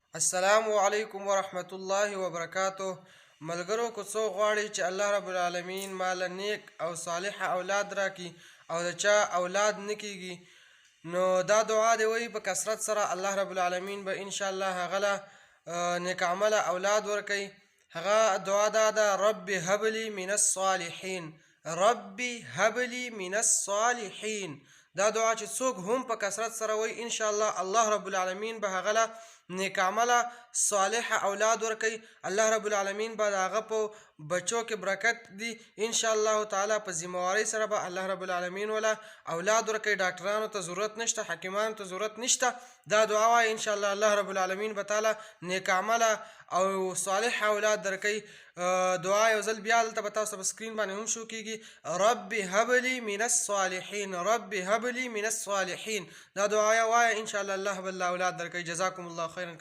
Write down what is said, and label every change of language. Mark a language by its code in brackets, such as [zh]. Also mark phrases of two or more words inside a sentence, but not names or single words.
[ar] السلام علیکم ورحمت الله وبرکاته. [ps] ملګرو کو څو غواړي چې [ar] الله رب العالمین [ps] مال نیک او صالح اولاد راکړي او د چا اولاد نکېږي، نو دا دعا دی وایي په کثرت سره [ar] الله رب العالمین [ps] به [ar] ان شاء الله [ps] هغه له نیک عمله اولاد ورکوي. هغه دعا دا ده: [ar] رب هب لي من الصالحین، رب هب لي من الصالحین. [ps] دا دعا چې څوک هم په کثرت سره وایي [ar] ان شاء الله الله رب العالمین [ps] به هغه له نیک عمله صالح اولاد ورکوي. [ar] الله رب العالمین [ps] به د هغه په بچو کې برکت دی [ar] ان شاء الله تعالی. [ps] په ذمہوارۍ سره به [ar] الله رب العالمین [ps] ولا اولاد ورکوي. ډاکټرانو ته ضرورت نشته، حکیمانو ته ضرورت نشته. دا دعا وایي [ar] ان شاء الله الله رب العالمین [ps] به تعالی نیک عمله او صالح اولاد درکوي. دعا یو ځل بیا دلته به تاسو په سکرین باندې هم شو کیږي: [ar] رب هب لي من الصالحین، رب هب لي من الصالحین. [ps] دا دعا وایي [ar] ان شاء الله [ps] الله به اولاد درکوي. [ar] جزاکم الله خیرا.